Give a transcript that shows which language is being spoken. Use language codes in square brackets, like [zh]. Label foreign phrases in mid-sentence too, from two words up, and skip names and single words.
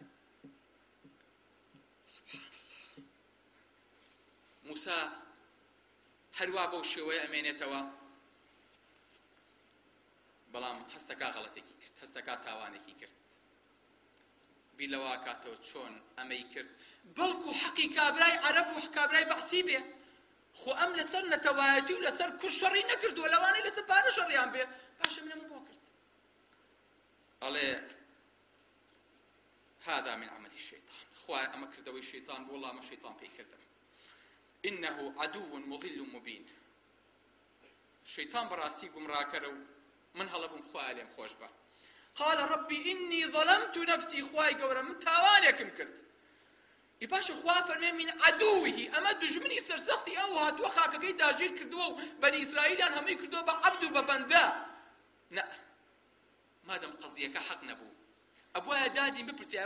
[ckb] موسا هەروە بەو شێوەیە ئەمێنێتەوە بەڵام هەستەکە غەڵەتێکی کرد هەستەکە تاوانێکی کرد بیر لەوە کاتەوە چۆن ئەمەی کرد بەڵکو حەقی کابرای عەرەب و کابرای بەعسی بێ خۆ ئەم لەسەر نەتەوایەتی و لەسەر کوڕ شەڕی نەکردووە لەوانەی لەسەر پارە شەڕیان بێ پاشە منەمە بۆ کرد ئەڵێ [ar] هذا من عمل الشيطان [ckb] خوای ئەمە کردەوەی شەیطان بۆ وەڵڵا ئەمە شەیطان پێی کردم [ar] إنه عدو مضل مبين الشيطان [ckb] براسي گمڕاکەرە و من هەڵەبووم خوای لێم خۆش بە [ar] قال ربي إني ظلمت نفسي [ckb] خوای گەورە من تاوانێکم کرد ئیپاشە خوا فەرمێ [ar] من عدوه [ckb] ئەمە دژمنی سەرسەختی ئەو هاتووە خاکەکەی داگیر کردووە و بەنی ئیسرائیلیان هەمووی کردووە بە عەبد و بە بەندە نە مادەم قەزیەکە حەق نەبوو ئەبوایە دادیم بپرسیایە